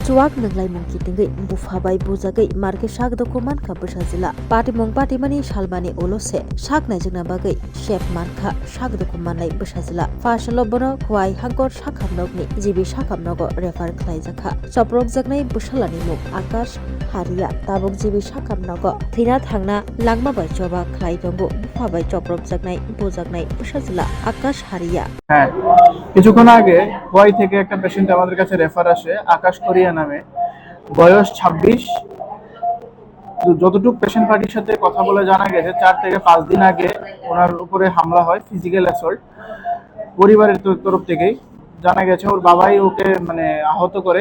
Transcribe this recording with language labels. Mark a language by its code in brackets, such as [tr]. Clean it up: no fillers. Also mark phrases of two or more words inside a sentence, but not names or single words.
[trp] chuak nanglai mungki tingai bufabai bujagai marke shak dokuman ka bsajila pati mung pati mani shalmani olose shak najingna bagai chef mankha shak dokuman nai bsajila fashalo bono khwai hangkor shakhamnokni jibi shakhamnogo refer khlaijaka choprok jaknai bsalani muk akash haria tabuk jibi shakhamnogo thina thangna langma bai choba khlai tongo bufabai choprok jaknai bujaknai bsajila akash haria [bn] হ্যাঁ, কিছুক্ষণ আগে গোয়াই থেকে একটা পেশেন্ট আমাদের কাছে রেফার আসে আকাশ কোরিয়া নামে, বয়স 26। যতটুকু পেশেন্ট পার্টির সাথে কথা বলে জানা গেছে 4 থেকে 5 দিন আগে ওনার উপরে হামলা হয়, [en] physical assault. [bn] পরিবারের তরফ থেকেই জানা গেছে ওর বাবাই ওকে আহত করে।